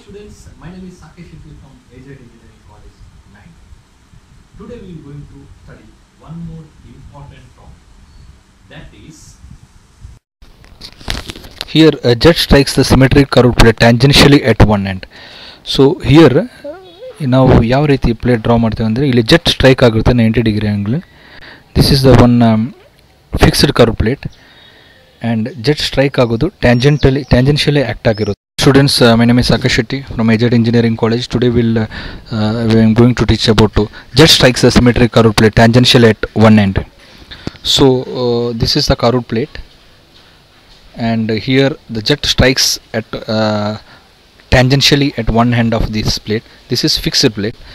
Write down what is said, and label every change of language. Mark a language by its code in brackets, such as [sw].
[en] students, my name is Sakesh Shetty from AZ Engineering College, 9. Today we are going to study one more important topic, that is here a jet strikes the symmetric curved plate tangentially at one end. So here [kn] ನಾವು ಯಾವ ರೀತಿ plate draw ಮಾಡ್ತೀವಿ ಅಂದರೆ ಇಲ್ಲಿ jet strike ಆಗುತ್ತೆ 90 degree angle. [en] this is the one fixed curve plate and jet strike [kn] ಆಗೋದು [en] tangentially [kn] act ಆಗಿರುತ್ತೆ. [en] Students, my name is Sakesh Shetty from AZ Engineering College. Today we am going to teach about jet strikes the symmetric curved plate tangentially at one end. So this is the curved plate and here the jet strikes at tangentially at one end of this plate. This is fixed plate.